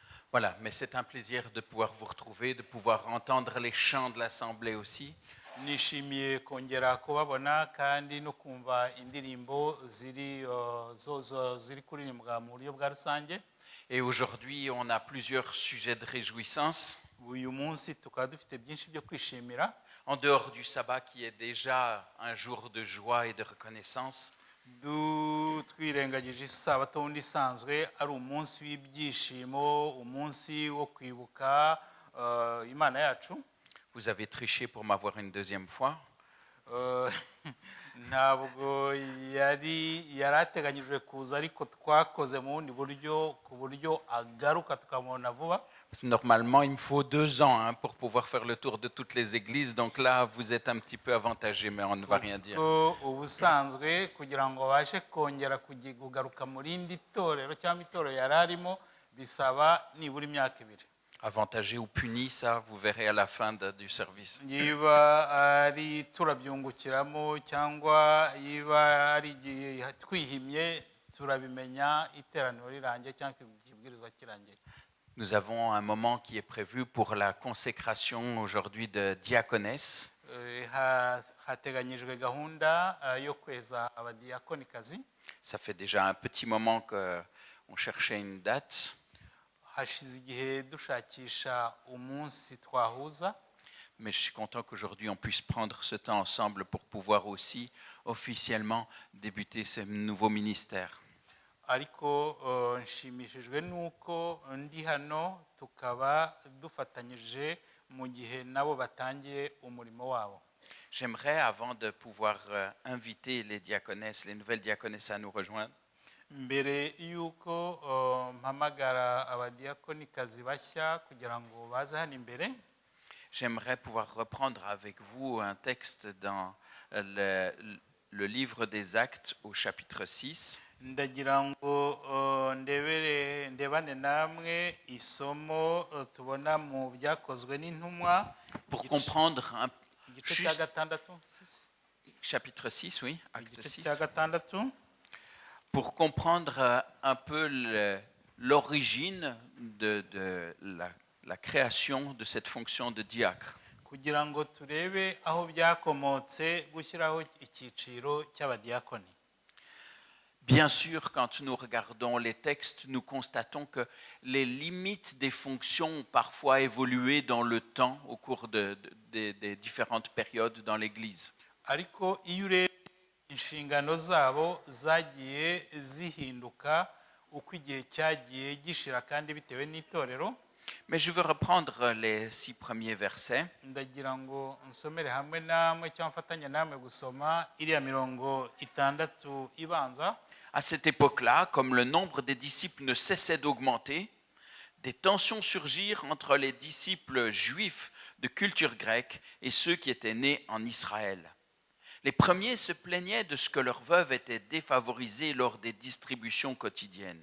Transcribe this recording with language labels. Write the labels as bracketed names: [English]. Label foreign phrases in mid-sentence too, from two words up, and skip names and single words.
[French] Voilà, mais c'est un plaisir de pouvoir vous retrouver, de pouvoir entendre les chants de l'Assemblée aussi. [Kinyarwanda] nishimiye kongera kubabona kandi no kumva indirimbo ziri kuririmbwa mu buryo bwa rusange. [French] Et aujourd'hui, on a plusieurs sujets de réjouissance. [Kinyarwanda] Uyu munsi tukaba dufite byinshi byo kwishimira. [French] En dehors du sabbat qui est déjà un jour de joie et de reconnaissance, [Kinyarwanda] twirengagije isabato wundi isanzwe ari umunsi w'ibyishimo, umunsi wo kwibuka Imana yacu. [French] vous avez triché pour m'avoir une deuxième fois. [Kinyarwanda] Ntabwo yari ateganyijwe kuza, ariko twakoze mu bundi buryo ku buryo agaruka tukamubona vuba. [French] Normalement, il me faut 2 ans pour pouvoir faire le tour de toutes les églises. Donc là, vous êtes un petit peu avantagé, mais on ne va rien dire. [Kinyarwanda] Ubusanzwe kugira ngo babashe kongera kugaruka mu rindi torero cyangwa itorero yari arimo bisaba nibura imyaka 2. [French] Avantagé ou puni, ça, vous verrez à la fin du service. [Kinyarwanda] Yiba ari turabyungukiramo cyangwa yiba ari twihimye turabimenya iteraniro rirangiye cyangwa ikibwirizwa kirangiye. [French] Nous avons un moment qui est prévu pour la consécration aujourd'hui de diaconesse. [Kinyarwanda] Hateganyijwe gahunda yo kweza abadiakonikazi. [French] Ça fait déjà un petit moment qu'on cherchait une date. [Kinyarwanda] Hashize igihe dushakisha umunsi twahuza. [French] Mais je suis content qu'aujourd'hui on puisse prendre ce temps ensemble pour pouvoir aussi officiellement débuter ce nouveau ministère. [Kinyarwanda] Ariko nshimishijwe nuko ndi hano tukaba dufatanyije mu gihe nabo batangiye umurimo wabo. [French] J'aimerais, avant de pouvoir inviter les diaconesses, les nouvelles diaconesses à nous rejoindre, [Kinyarwanda] mbere yuko mpamagara abadiakonikazi bashya kugira ngo baze hano imbere, [French] j'aimerais pouvoir reprendre avec vous un texte dans le livre des Actes au chapitre 6. [Kinyarwanda] Ndagira ngo ndebane namwe isomo tubona mu byakozwe n'intumwa [French] pour comprendre un [Kinyarwanda] igice cya gatandatu. [French] Chapitre 6, oui, Acte 6. Pour comprendre un peu l'origine de la création de cette fonction de diacre. [Kinyarwanda] Kugira ngo turebe aho byakomotse gushyiraho icyiciro cy'abadiakoni. [French] Bien sûr, quand nous regardons les textes, nous constatons que les limites des fonctions ont parfois évolué dans le temps au cours des différentes périodes dans l'Église. [Kinyarwanda] Ariko iyo urebye inshingano zabo zagiye zihinduka uko igihe cyagiye gishira kandi bitewe n'itorero. [French] Mais je veux reprendre les 6 premiers versets. [Kinyarwanda] Ndagira ngo nsomere hamwe namwe cyangwa mfatanye namwe gusoma iriya mirongo 6 ibanza. [French] À cette époque-là, comme le nombre des disciples ne cessait d'augmenter, des tensions surgirent entre les disciples juifs de culture grecque et ceux qui étaient nés en Israël. Les premiers se plaignaient de ce que leurs veuves étaient défavorisées lors des distributions quotidiennes.